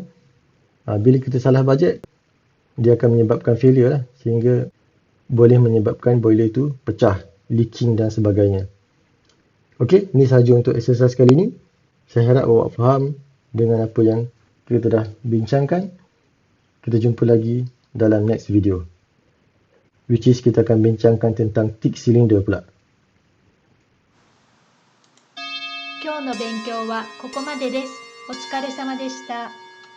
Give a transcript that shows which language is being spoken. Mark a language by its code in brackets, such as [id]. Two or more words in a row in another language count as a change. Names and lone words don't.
[ms] Bila kita salah bajet, dia akan menyebabkan failure lah, sehingga boleh menyebabkan boiler tu pecah, leaking dan sebagainya. Okey, ini sahaja untuk exercise kali ini. Saya harap awak faham dengan apa yang kita dah bincangkan. Kita jumpa lagi dalam [en] next video, which is [ms] kita akan bincangkan tentang [en] tick cylinder [ms] pula. [ja] 今日の勉強はここまでです。お疲れ様でした。